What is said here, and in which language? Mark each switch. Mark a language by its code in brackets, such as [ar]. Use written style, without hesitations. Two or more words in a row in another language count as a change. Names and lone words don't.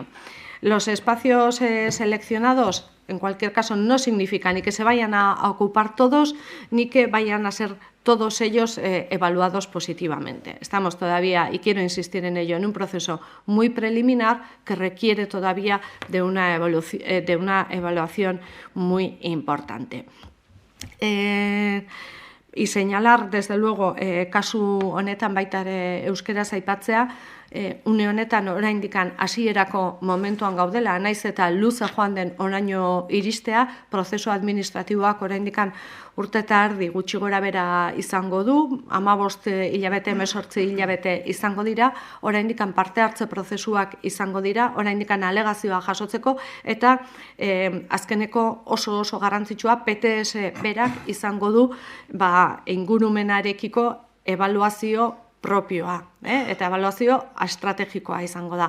[es] Los espacios seleccionados, en cualquier caso, no significa ni que se vayan a ocupar todos, ni que vayan a ser todos ellos evaluados positivamente. Estamos todavía, y quiero insistir en ello, en un proceso muy preliminar que requiere todavía de una evaluación muy importante. Y señalar, desde luego, [eu] kasu honetan baita ere euskeraz aipatzea, une honetan oraindikan hasierako momentuan gaudela, naiz eta luze joan den oraino iristea, prozesu administratiboak oraindikan urte eta erdi gutxi gora bera izango du, 15 hilabete, 18 hilabete izango dira, oraindikan parte hartze prozesuak izango dira, oraindikan alegazioa jasotzeko, eta azkeneko oso garrantzitsua PTS berak izango du ingurumenarekiko ebaluazio propioa, eta ebaluazio estrategikoa izango da.